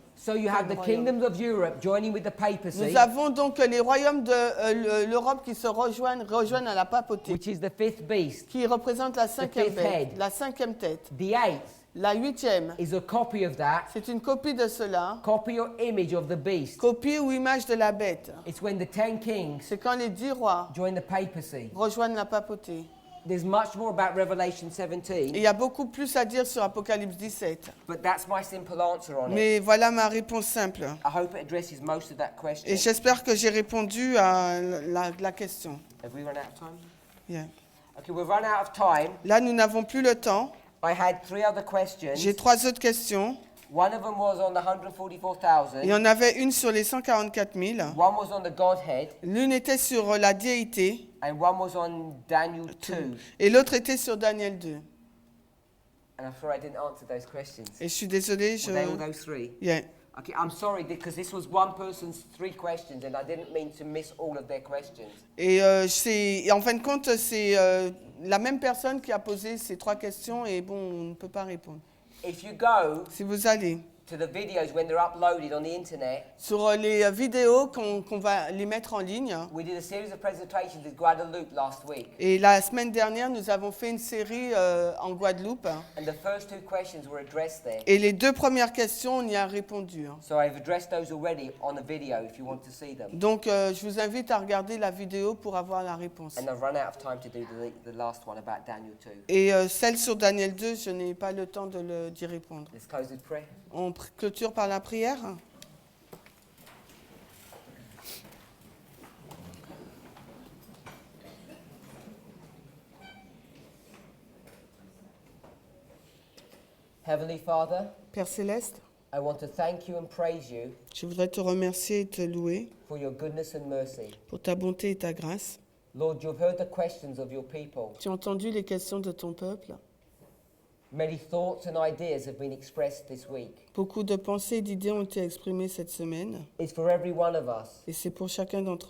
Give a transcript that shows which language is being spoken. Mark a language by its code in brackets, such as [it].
[en] So you have the kingdoms of Europe joining with the papacy, [fr] Nous avons donc les royaumes de l'Europe qui se rejoignent à la papauté, [en] which is the 5th beast. [fr] qui représente la 5e [en] fifth [fr] bête, [en] head. [fr] la 5e tête. [en] The 8th [fr] La 8e, [en] is a copy of that, [fr] c'est une copie de cela, [en] copy or image of the beast. [fr] copie ou image de la bête. [en] It's when the 10 kings [fr] C'est quand les 10 rois [en] join the papacy. [fr] rejoignent la papauté. [en] There's much more about Revelation [fr] Et [en] 17, [fr] il y a beaucoup plus à dire sur Apocalypse 17. [en] but that's my simple answer on it. [fr] Mais voilà ma réponse simple. [en] I hope it addresses most of that question. [fr] Et j'espère que j'ai répondu à la question. [en] Have we run out of time? Yeah. Okay, we've run out of time. [fr] Là, nous n'avons plus le temps. [en] I had 3 other questions. [fr] J'ai 3 autres questions. [en] One of them was on the [fr] Il y [en] 144,000. [fr] en avait une sur les 144 000. [en] One was on the Godhead, [fr] L'une était sur la déité [en] and one was on Daniel 2. [fr] et l'autre était sur Daniel 2. [en] And I'm sorry I didn't answer those questions. [fr] Et je suis désolée. [en] Were they all those 3? Yeah. Okay, I'm sorry because this was one person's 3 questions, and I didn't mean to miss all of their questions. [fr] Et en fin de compte, c'est la même personne qui a posé ces 3 questions et bon, on ne peut pas répondre. [en] If you go [fr] Si vous allez [en] to the videos when they're uploaded on the internet, [fr] sur les vidéos qu'on va les mettre en ligne, [en] we did a series of presentations with Guadeloupe last week, [fr] et la semaine dernière, nous avons fait une série en Guadeloupe, [en] and the first 2 questions were addressed there. [fr] et les 2 premières questions, on y a répondu. [en] So I've addressed those already on the video if you want to see them. [fr] Donc, je vous invite à regarder la vidéo pour avoir la réponse. [en] And I've run out of time to do the last one about Daniel 2. [fr] Et celle sur Daniel 2, je n'ai pas le temps d'y répondre. [en] Let's close with prayer. [fr] On clôture par la prière. [en] Heavenly Father, [fr] Père Céleste, [en] I want to thank you and praise you [fr] je voudrais te remercier et te louer [en] for your goodness and mercy. [fr] pour ta bonté et ta grâce. [en] Lord, you've heard the questions of your people. [fr] Tu as entendu les questions de ton peuple. [en] Many thoughts and ideas have been expressed this week. [fr] Beaucoup de pensées et d'idées ont été exprimées cette semaine. [en] It's for every one of us [fr] Et c'est pour chacun d'entre